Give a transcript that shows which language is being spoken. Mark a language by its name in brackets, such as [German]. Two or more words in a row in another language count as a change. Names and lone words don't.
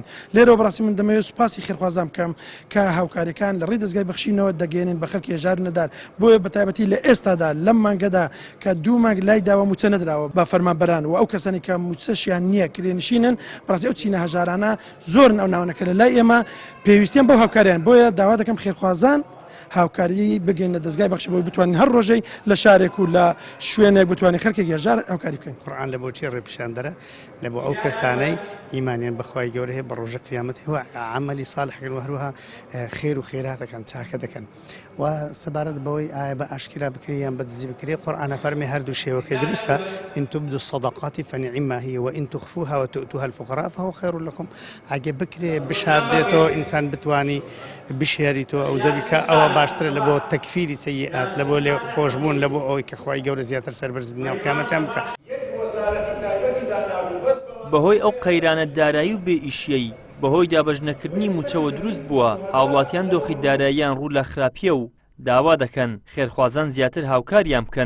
[Central Kurdish] لێرەوە بەڕاستی من دەمەوێت سوپاسی خێرخوازان بکەم کە هاوکاریەکان لە ڕێی دەستگای بەخشینەوە دەگەێنن بە خەڵکی هەژار و نەدار بۆیە بەتایبەتی لە ئێستادا لەم مانگەدا کە 2 مانگ لای داوە موچە نەدراوە بە فەرمانبەران و ئەو کەسانی کە موچەشیان نییە کرێنشینن بەڕاستی ئەو چینە هەژارانە زۆرن ئەو ناوانەکە لە لای ئێمە پێویستیان بەو هاوکاریان بۆیە داوا دەکەم خێرخوازان هاوکاری بگەینە دەستگای بەخشی بۆی بتوانین هەر ڕۆژەی لە شارێک و لە شوێنێک بتوانین خەڵکێکی هەژار هاوکاری بکەین. قورئان لە بۆ چی ڕێپیشاندەرە لە بۆ ئەو کەسانەی ئیمانیان بەخوای گەورە هەیە بە ڕۆژە قیامەت هەیە عەمەلی ساڵحەکەن و هەروەها خێر و خێراتەکان چاکە دەکەن و سەبارەت بەوەی ئایا بە ئاشکرا بکرێ یان بەدزی بکرێ قورئان فەرمێ هەردوو شێوەکەی دروستە [Arabic] ئین تبدوا الصدقات فنعما هي وإن تخفوها وتؤتوها الفقراء فهو خير لكم. [Central Kurdish] ئەگە بکرێ بشاردێتەوە ئینسان بتوانی بشێریتەوە ئەو زەویکە ئەوە باشترە لە بۆ تەکفیری سەیئات لە بۆ لێ خۆشبوون لە بۆ ئەوەی کە خوای گەورە زیاتر سەربەرزی دنیا و قیامەتیان بکە. بەهۆی ئەو قەیرانە دارایی و بێ ئیشیەی بەهۆی دابەش نەکردنی موچەوە دروست بووە هاوڵاتیان دۆخی داراییان ڕوو لە خراپیە و داوا دەکەن خێرخوازان زیاتر هاوکاریان بکەن.